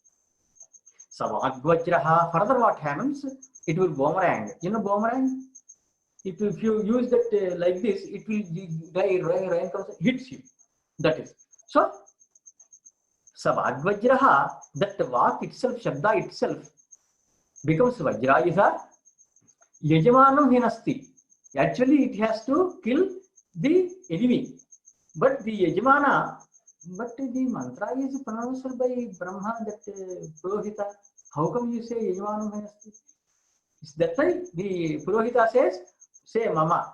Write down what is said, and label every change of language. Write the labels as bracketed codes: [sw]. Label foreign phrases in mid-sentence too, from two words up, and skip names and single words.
[en] Savadvajraha, further what happens? It will boomerang. You know boomerang? If you use that like this, it will rain comes hits you. That is. So, Savadvajraha, that vak itself, Shabda itself, becomes Vajrayudha. [sa] यजमानं हिनस्ति. [en] Actually, it has to kill the enemy. But the Yajamana, but the mantra is pronounced by Brahma, that Purohita. How come you say [sa] यजमानं हिनस्ति? [en] That's why the Purohita says, say Mama.